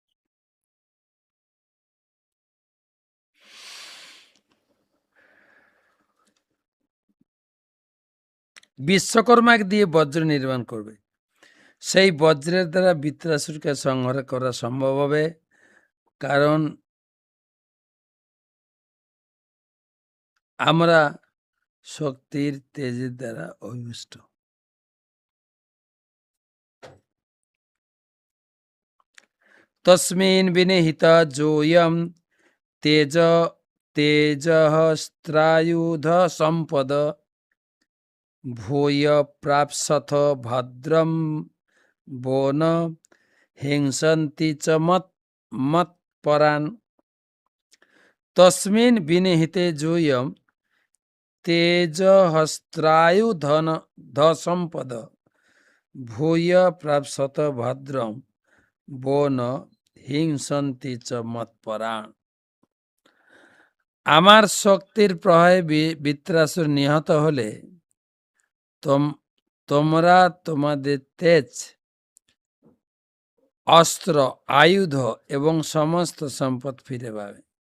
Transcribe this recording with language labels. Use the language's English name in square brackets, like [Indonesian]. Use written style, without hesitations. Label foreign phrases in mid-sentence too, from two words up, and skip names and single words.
[Bangla] বিশ্বকর্মা দিয়ে বজ্র নির্মাণ করবে, সেই বজ্রের দ্বারা বৃত্রাসুরকে সংহার করা সম্ভব হবে, কারণ আমরা শক্তির তেজের দ্বারা অভিষ্ট। [Sanskrit] তস্মিন বিনিহিত যোয়ম তেজ তেজস্ত্রায়ুধ সম্পদ ভূয় প্রাপ্সথ ভদ্রম বন হিংসন্তি চ মৎপরান। তস্মিন বিনিহিতে যোয়ম তেজহস্ত্রায়ুধন সম্পদ ভূয় প্রাপ্সত ভদ্রম বন হিংসন্তি চ মৎপরাণ। [Bangla] আমার শক্তির প্রভাবে বৃত্রাসুর নিহত হলে তোমরা তোমাদের তেজ অস্ত্র, আয়ুধ এবং সমস্ত সম্পদ ফিরে পাবে।